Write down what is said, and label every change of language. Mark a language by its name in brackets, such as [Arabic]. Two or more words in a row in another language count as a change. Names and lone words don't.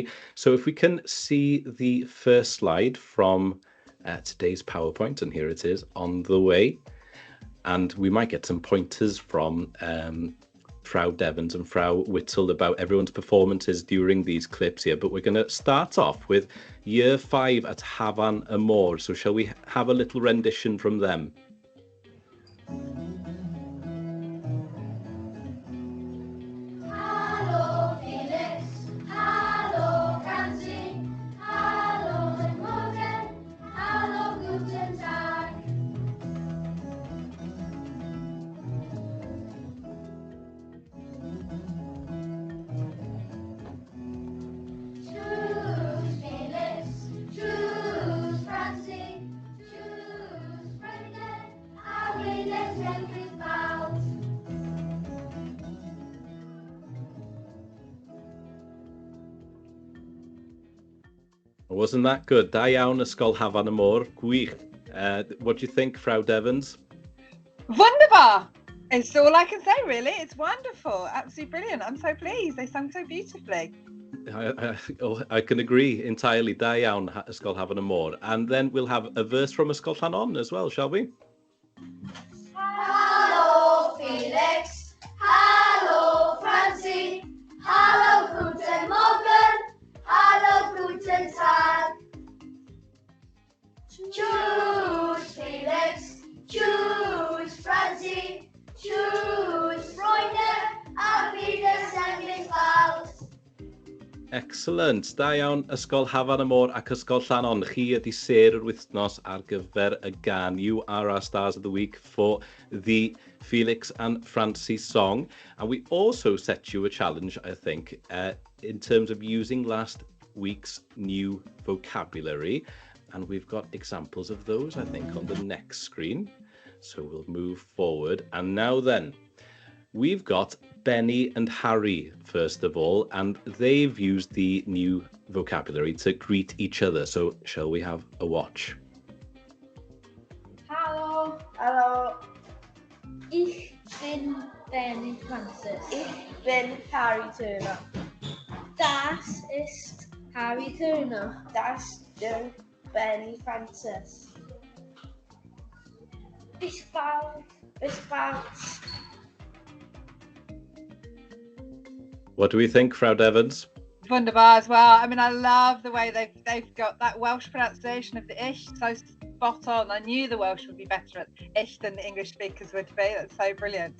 [English] So if we can see the first slide from today's PowerPoint, and here it is on the way. And we might get some pointers from Frau Devons and Frau Whittle about everyone's performances during these clips here, but we're going to start off with Year 5 at Hafan y Môr. So shall we have a little rendition from them? [German] Hallo Felix, hallo Francie, hallo guten Morgen, hallo guten Tag. Tschüss Felix, tschüss Francie, tschüss Freunde, auf Wiedersehen bis bald. [English] Wasn't that good? [Welsh] Da iawn ysgol Hafan y Môr. Gwych. [English] What do you think, Frau Devons? Wunderbar! It's all I can say, really. It's wonderful. Absolutely brilliant. I'm so pleased. They sung so beautifully. I can agree entirely. [Welsh] Da iawn ysgol Hafan y Môr. [English] And then we'll have a verse from [Welsh] ysgol chaneuon [English] as well, shall we? [German] Hallo Felix, hallo Francie, hallo guten Morgen, hallo guten Tag. Tschüss Felix, tschüss Francie, tschüss Freunde, auf Wiedersehen bis bald. [English] Excellent. [Welsh] Da iawn ysgol Hafan y Môr ac ysgol Llannon. Chi ydi ser yr wythnos ar gyfer y gan. [English] You are our stars of the week for the Felix and Francie song. And we also set you a challenge, I think, in terms of using last week's new vocabulary. And we've got examples of those, I think, on the next screen. So we'll move forward. And now then, we've got Benny and Harry, first of all, and they've used the new vocabulary to greet each other. So shall we have a watch? [German] Hallo. Hallo. Ich bin Benny Francis. Ich bin Harry Turner. Das ist Harry Turner. Das ist Benny Francis. Bis bald. Bis bald. [English] What do we think, Frau Devons? Wunderbar as well. I mean, I love the way they've got that Welsh pronunciation of the ish so spot on. I knew the Welsh would be better at ish than the English speakers would be. That's so brilliant.